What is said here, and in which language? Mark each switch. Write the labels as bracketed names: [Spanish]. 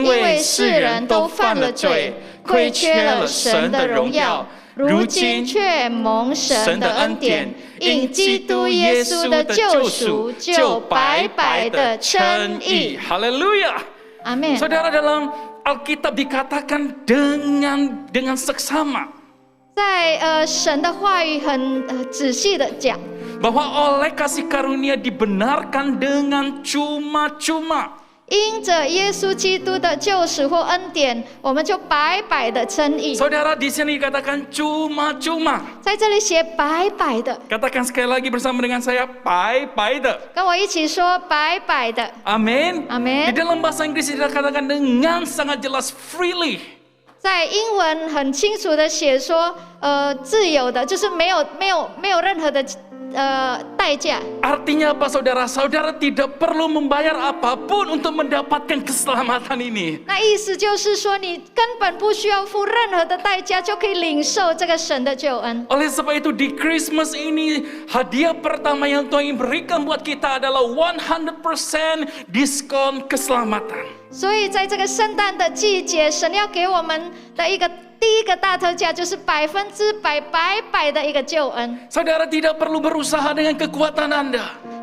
[Chinese] 因为世人都犯了罪，亏缺了神的荣耀，如今却蒙神的恩典，因基督耶稣的救赎，就白白的称义。 [Indonesian] Haleluya. [Chinese] 阿门。 [Indonesian] Saudara, dalam Alkitab dikatakan dengan seksama [Chinese] 在神的话语很仔细的讲， [Indonesian] bahwa oleh kasih karunia dibenarkan dengan cuma-cuma. [Chinese] 因着耶稣基督的救赎或恩典，我们就白白的称义。 [Indonesian] Saudara, di sini katakan cuma-cuma. [Chinese] 在这里写白白的， [Indonesian] Katakan sekali lagi bersama dengan saya, [Chinese] 白的. 跟我一起说白白的。 [Indonesian] Amin. Amin. Di dalam bahasa Inggris tidak katakan dengan sangat jelas freely. [Chinese] 在英文很清楚的写说，自由的，就是没有任何的代价。 [Indonesian] Artinya apa saudara? Saudara tidak perlu membayar apapun untuk mendapatkan keselamatan ini. [Chinese] 那意思就是说，你根本不需要付任何的代价，就可以领受这个神的救恩。 [Indonesian] Oleh sebab itu di Christmas ini hadiah pertama yang Tuhan berikan buat kita adalah 100% diskon keselamatan. [Chinese] 所以在这个圣诞的季节，神要给我们的第一个大特价，就是100%白白的一个救恩。 [Indonesian] Saudara tidak perlu berusaha dengan kekuatan Anda.